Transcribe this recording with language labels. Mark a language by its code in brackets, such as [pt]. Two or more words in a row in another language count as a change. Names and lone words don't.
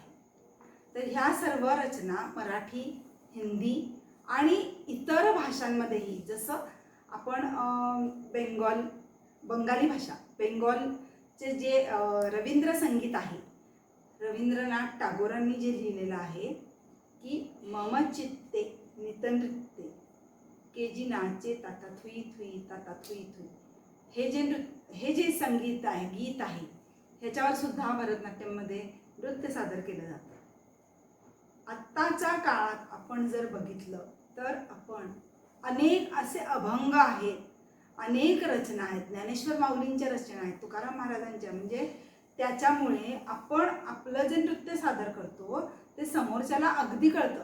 [mr] तर ह्या सर्व रचना मराठी, हिंदी आणि इतर भाषांमध्येही, जसं आपण बंगाली भाषा, बेंगॉलचे जे रवींद्र संगीत आहे, रवींद्रनाथ टागोरांनी जे लिहिलेलं आहे की [bn] মম চিত্তে নিতনৃত্তে কে জি নাচে তাতা থৈ থৈ তাতা থৈ থৈ, [mr] हे जे संगीत आहे, गीत आहे, ह्याच्यावर सुद्धा भरतनाट्यममध्ये नृत्य सादर केलं जातं. आत्ताच्या काळात आपण जर बघितलं तर आपण अनेक असे अभंग आहेत, अनेक रचना आहेत, ज्ञानेश्वर माऊलींच्या रचना आहेत, तुकाराम महाराजांच्या, म्हणजे त्याच्यामुळे आपण आपलं जे नृत्य सादर करतो ते समोरच्याला अगदी कळतं.